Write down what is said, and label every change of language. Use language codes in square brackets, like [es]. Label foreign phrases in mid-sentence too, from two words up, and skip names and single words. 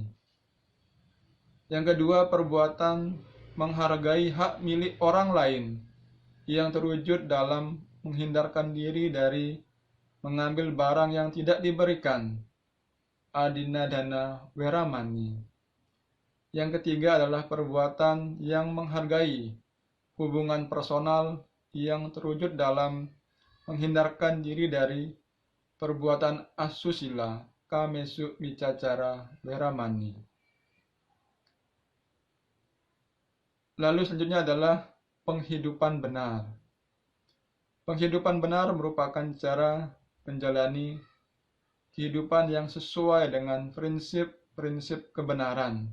[id] Yang kedua, perbuatan menghargai hak milik orang lain yang terwujud dalam menghindarkan diri dari mengambil barang yang tidak diberikan, [pa] adinadana weramani. [id] Yang ketiga adalah perbuatan yang menghargai hubungan personal yang terwujud dalam menghindarkan diri dari perbuatan asusila, [pa] kamesu micacara weramani. [id] Lalu selanjutnya adalah penghidupan benar. Penghidupan benar merupakan cara menjalani kehidupan yang sesuai dengan prinsip-prinsip kebenaran.